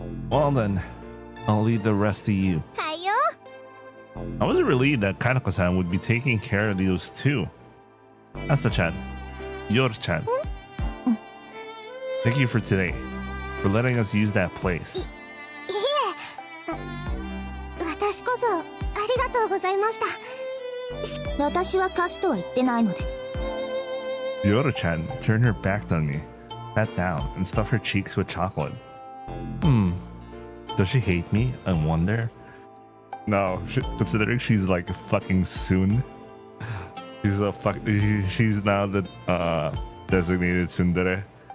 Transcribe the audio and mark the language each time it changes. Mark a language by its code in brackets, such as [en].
[en] Well then, I'll leave the rest to you. [ja] はいよ。 [en] I was relieved that Kanako-san would be taking care of those two. Asa-chan, Yoru-chan. Thank you for today, for letting us use that place. [ja] いえ私こそありがとうございました私は貸すとは言ってないので。 [en] Yoru-chan turned her back on me, sat down, and stuffed her cheeks with chocolate. Does she hate me? I wonder. No, considering she's like fucking soon. She's now the designated tsundere.